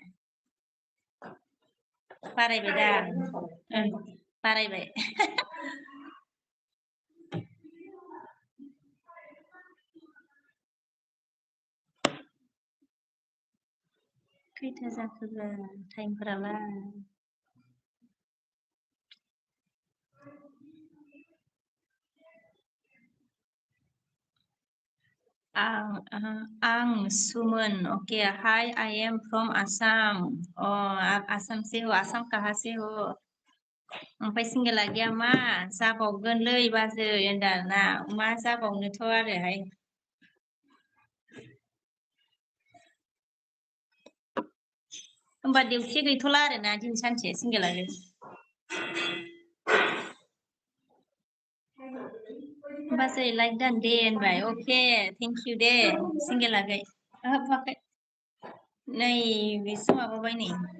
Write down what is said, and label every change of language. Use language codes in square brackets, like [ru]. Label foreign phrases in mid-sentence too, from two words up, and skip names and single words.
[brx] बारायबाय दा बारायबाय खैथा जाखोब्रा टाइमफोरालाय आं सुमन [en] okay hi I am from Assam [hi] आप आसाम से हो आसाम कहाँ से हो [brx] ओमफ्राय सिंगेला गैया मा जाबावगोनलै बाजै होनदों आरोना मा जाबावनोथ' आरोहाय होमबा डिउटि गैथ'ला आरोना दिनै सानसे सिंगेलाजों बाजै लाइक दान दे होनबाय [en] okay thank you [brx] दे सिंगेल आगै हाबाखै नै बेसो माबाबाय नै